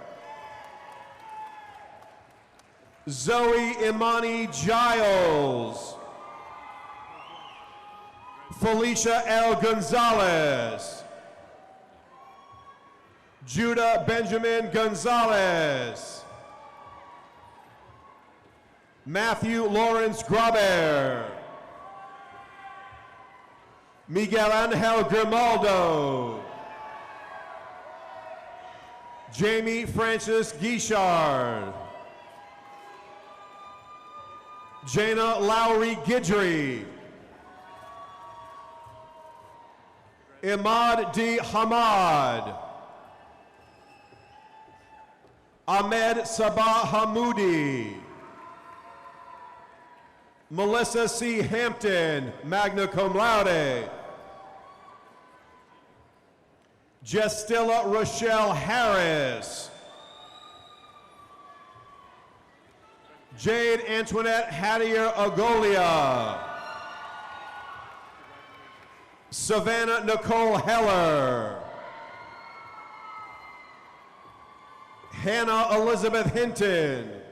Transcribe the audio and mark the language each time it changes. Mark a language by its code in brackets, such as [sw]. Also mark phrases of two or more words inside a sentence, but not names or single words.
[en] Zoe Imani Giles. Felicia L. Gonzalez. Judah Benjamin Gonzalez. Matthew Lawrence Graber. Miguel Angel Grimaldo. Jamie Francis Guichard. Jana Lowry Guidry. Imad D. Hamad. Ahmed Sabah Hamoudi. Melissa C. Hampton, magna cum laude. Justilla Rochelle Harris. Jade Antoinette Hattier Agolia. Savannah Nicole Heller. Hannah Elizabeth Hinton.